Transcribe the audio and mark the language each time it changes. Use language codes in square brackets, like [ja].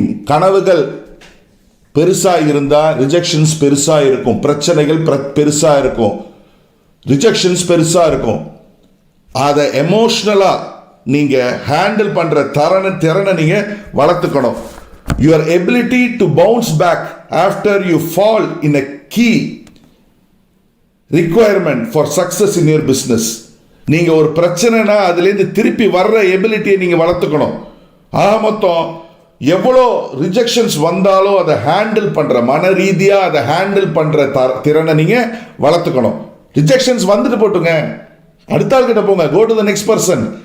[ta] கனவுகள் பெருசா இருந்தா ரிஜெக்ஷன்ஸ் பெருசா இருக்கும். பிரச்சனைகள் பெருசா இருக்கும். ரிஜெக்ஷன்ஸ் பெருசா இருக்கும். அதை எமோஷனலா நீங்க ஹேண்டில் பண்ற திறனை நீங்க வளர்த்துக்கணும். [en] Your ability to bounce back after you fall in a key requirement for success in your business. [ta] நீங்க ஒரு பிரச்சனைனா அதுலேருந்து திருப்பி வர்ற எபிலிட்டியை நீங்க வளர்த்துக்கணும். மொத்தம் எவ்வளோ ரிஜெக்ஷன்ஸ் வந்தாலும் அதை ஹேண்டில் பண்ற, மன ரீதியா அதை ஹேண்டில் பண்ற திறனை நீங்க வளர்த்துக்கணும். ரிஜெக்ஷன்ஸ் வந்துட்டு போட்டுங்க, அடுத்த ஆள் கிட்ட போங்க. [en] Go to the next person.